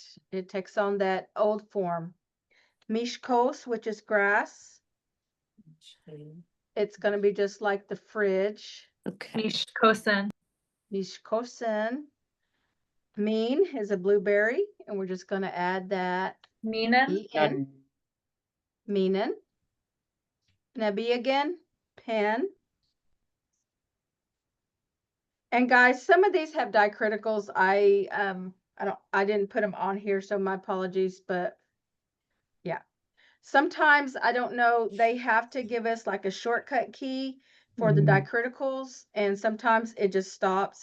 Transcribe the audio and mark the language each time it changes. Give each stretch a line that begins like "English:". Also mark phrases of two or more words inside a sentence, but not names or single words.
English: It takes on that old form. Mishkos, which is grass. It's going to be just like the fridge. Okay. Mishkosan. Mishkosen. Mean is a blueberry, and we're just going to add that Meanin. en. Meanin. Nebi again, pen. And guys, some of these have dicriticals. I didn't put them on here, so my apologies, but yeah. Sometimes I don't know, they have to give us like a shortcut key for the dicriticals, and sometimes it just stops.